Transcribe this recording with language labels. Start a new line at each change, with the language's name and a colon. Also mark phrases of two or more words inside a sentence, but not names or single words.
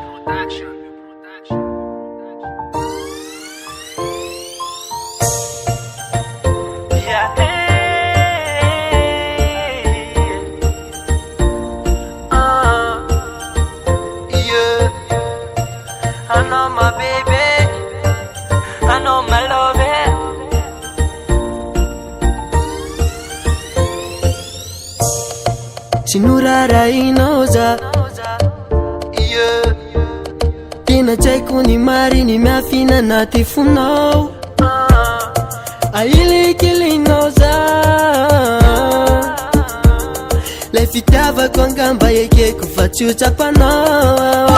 English: Yeah, yeah. I know my baby, I know my love.
Malagasy: Sinurara inaoza tena tsaiko ny mariny miafina naty fonao ailikilinao za lay fitiavako angamba ekeko fa tsy ho tsapanao